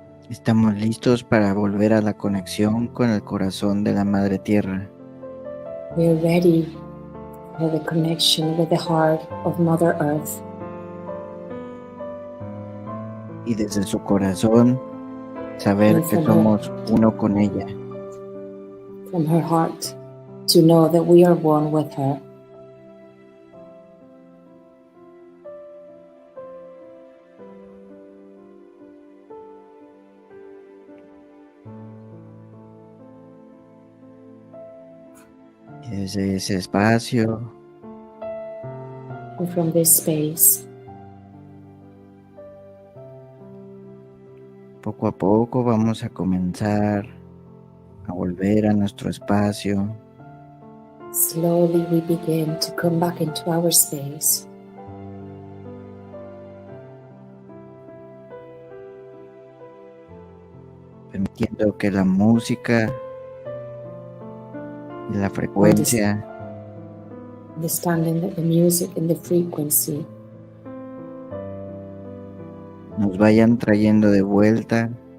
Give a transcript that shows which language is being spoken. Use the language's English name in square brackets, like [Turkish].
[Spanish] Estamos listos para volver a la conexión con el corazón de la Madre Tierra. [English] We are ready for the connection with the heart of Mother Earth. [Spanish] Y desde su corazón saber que somos uno con ella. [English] From her heart, to know that we are one with her. [Spanish] Y desde ese espacio [English] And from this space, [Spanish] poco a poco vamos a comenzar a volver a nuestro espacio, [English] slowly we begin to come back into our space. [Spanish] permitiendo que la música y la frecuencia [English] understanding that the music and the frequency [Spanish] nos vayan trayendo de vuelta